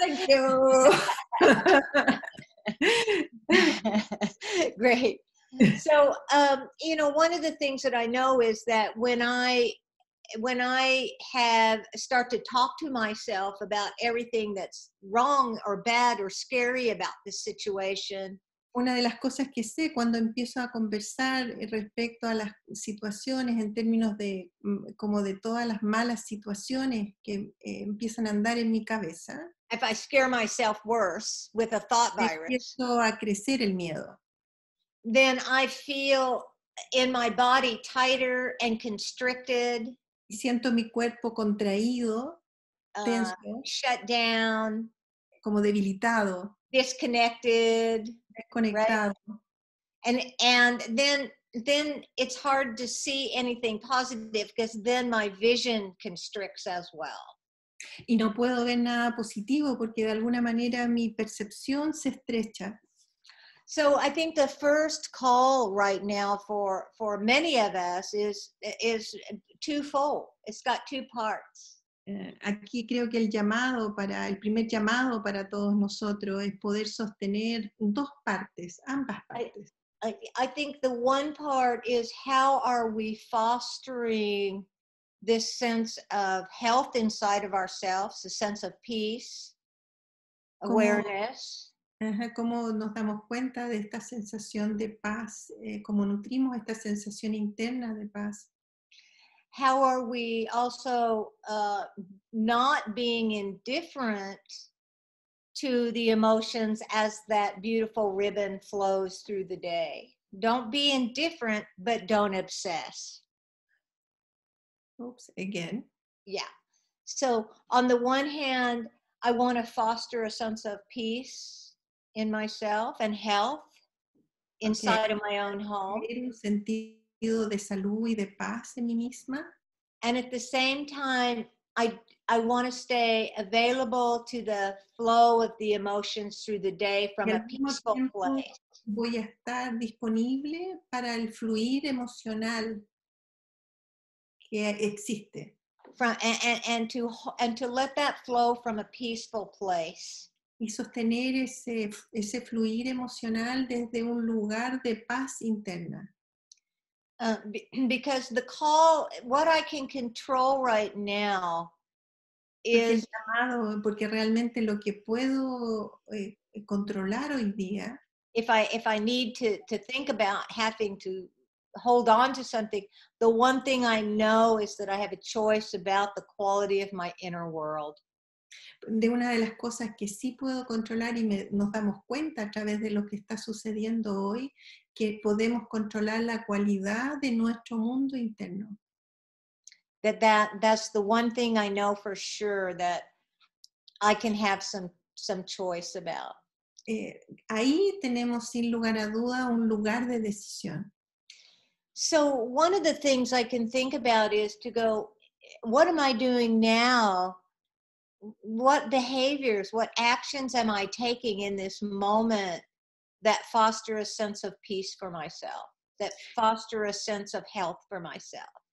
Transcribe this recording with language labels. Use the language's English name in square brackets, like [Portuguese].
[English] Thank you. Great. So, one of the things that I know is that when I start to talk to myself about everything that's wrong or bad or scary about this situation. [Spanish] Una de las cosas que sé cuando empiezo a conversar respecto a las situaciones en términos de como de todas las malas situaciones que empiezan a andar en mi cabeza. [English] If I scare myself worse with a thought virus. [Spanish] Empiezo a crecer el miedo. [English] Then I feel in my body tighter and constricted. [Spanish] Y siento mi cuerpo contraído, tenso, [English] shut down, [Spanish] como debilitado, [English] disconnected, [Spanish] desconectado. [English] Right? And then it's hard to see anything positive because then my vision constricts as well. [Spanish] Y no puedo ver nada positivo porque de alguna manera mi percepción se estrecha. [English] So I think the first call right now for many of us is twofold. It's got two parts. [Spanish] Aquí creo que el primer llamado para todos nosotros es poder sostener dos partes, ambas partes. [English] I think the one part is how are we fostering this sense of health inside of ourselves, a sense of peace, awareness. [Spanish] Cómo nos damos cuenta de esta sensación de paz, cómo nutrimos esta sensación interna de paz. [English] How are we also not being indifferent to the emotions as that beautiful ribbon flows through the day? Don't be indifferent, but don't obsess. Oops, again. Yeah. So on the one hand, I want to foster a sense of peace in myself and health inside of my own home. [Spanish] Un sentido de salud y de paz en mí misma. [English] And at the same time, I want to stay available to the flow of the emotions through the day from a peaceful place. [Spanish] Voy a estar disponible para el fluir emocional que existe. [English] And to let that flow from a peaceful place. [Spanish] Y sostener ese fluir emocional desde un lugar de paz interna. [English] Because the call, what I can control right now is... [Spanish] Porque realmente lo que puedo controlar hoy día. [English] If I need to think about having to hold on to something, the one thing I know is that I have a choice about the quality of my inner world. [Spanish] De una de las cosas que sí puedo controlar y nos damos cuenta a través de lo que está sucediendo hoy, que podemos controlar la cualidad de nuestro mundo interno. [English] That's the one thing I know for sure that I can have some choice about. [Spanish] Ahí tenemos sin lugar a duda un lugar de decisión. [English] So one of the things I can think about is to go, what am I doing now what behaviors, what actions am I taking in this moment that foster a sense of peace for myself, that foster a sense of health for myself?